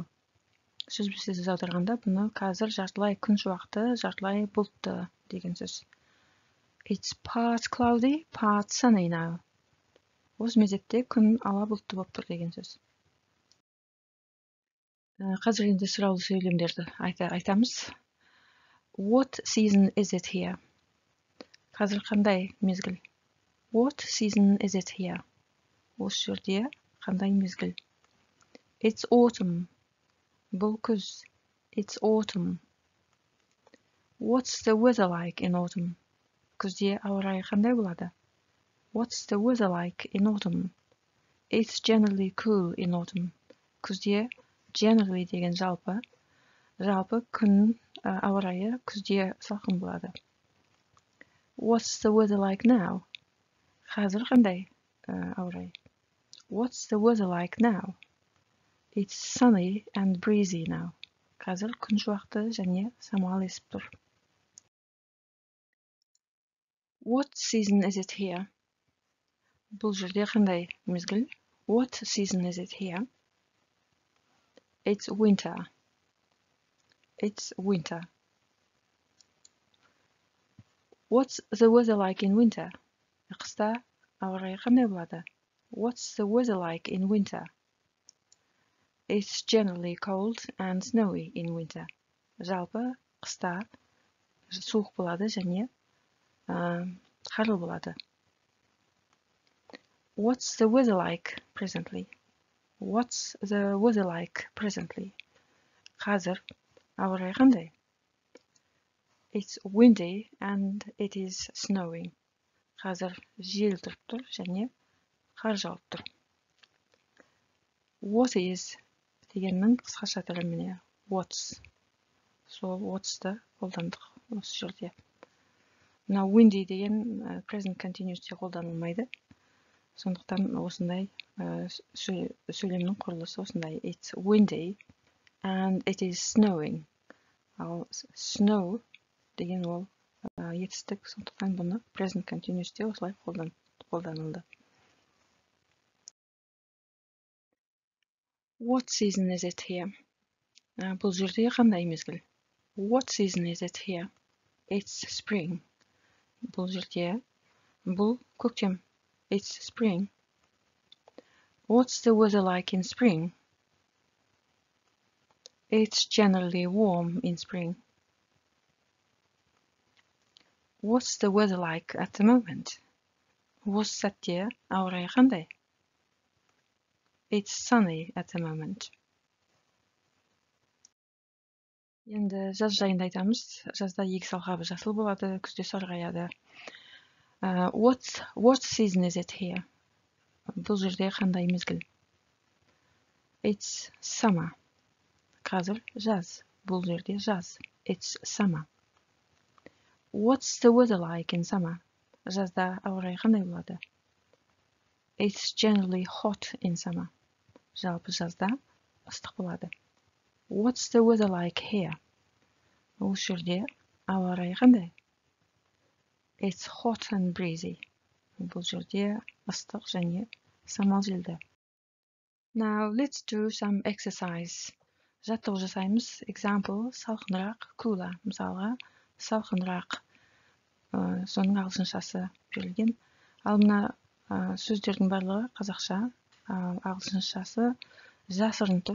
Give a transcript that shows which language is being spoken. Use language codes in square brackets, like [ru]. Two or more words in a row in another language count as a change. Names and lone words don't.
[kk] Сөз аударғанда бұны қазір жартылай күн шуақты, жартылай бұлтты деген сөз. [en] It's part cloudy, part sunny now. [kk] Осы мезетте күн ала бұлтты болып тұр деген сөз. Қазір енді сұраулы сөйлемдерді айтамыз. [en] What season is it here? [kk] Қазір қандай мезгіл? [en] What season is it here? [kk] Осы жерде қандай мезгіл? [en] It's autumn. [kk] Бұл күз. [en] It's autumn. What's the weather like in autumn? [kk] Күзде ауа райы қандай болады? [en] What's the weather like in autumn? It's generally cool in autumn. [kk] Күзде generally деген жалпы күн ауа райы күзде салқын болады. [en] What's the weather like now? [kk] Қазір қандай ауа райы? [en] What's the weather like now? It's sunny and breezy now. [kk] Қазір күн шуақты және самал есіп тұр. [en] What season is it here? [kk] Бұл жерде қандай мезгіл? [en] What season is it here? It's winter. It's winter. What's the weather like in winter? [kk] Қыста ауа райы қандай болады? [en] What's the weather like in winter? It's generally cold and snowy in winter. [kk] Жалпы қыста суық болады және қарлы болады. [en] What's the weather like presently? What's the weather like presently? [kk] Қазір ауа райы қандай? [en] It's windy and it is snowing. [kk] Қазір жел тұрып тұр және қар жауып тұр. [en] What is [kk] дегеннің қысқаша түрі міне. What's. сол what's-ты қолдандық осы жерде. Мына windy деген [en] present continuous'те [kk] қолданылмайды. Сондықтан осындай сөйлемнің құрылысы осындай. [en] It's windy and it is snowing. [kk] Ал snow деген ол етістік, сондықтан бұны [en] present continuous'те [kk] осылай қолданылды. [en] What season is it here? [kk] Бұл жерде қандай мезгіл? [en] What season is it here? It's spring. [kk] Бұл жерде бұл көктем. [en] It's spring. What's the weather like in spring? It's generally warm in spring. What's the weather like at the moment? [kk] Осы сәтте ауа райы қандай? [en] It's sunny at the moment. [kk] Енді жаз жайында айтамыз. Жазда егіс алқабы жасыл болады, күзде сарғаяды. [en] What season is it here? [kk] Бұл жерде қандай мезгіл? [en] It's summer. [kk] Қазір жаз. Бұл жерде жаз. [en] It's summer. What's the weather like in summer? Жазда ауа райы қандай болады? It's generally hot in summer. [kk] Жалпы жазда ыстық болады. [en] What's the weather like here? [kk] Осы жерде ауа райы қандай? [en] It's hot and breezy. [kk] Бұл жерде ыстық және самал желді. [en] Now let's do some exercise. [kk] Жаттығу жасаймыз. Example, салқынырақ, cooler. Мысалға, салқынырақ. Соның ағылшыншасы берілген. Ал мына сөздердің барлығы қазақша, ағылшыншасы жасырын тұр.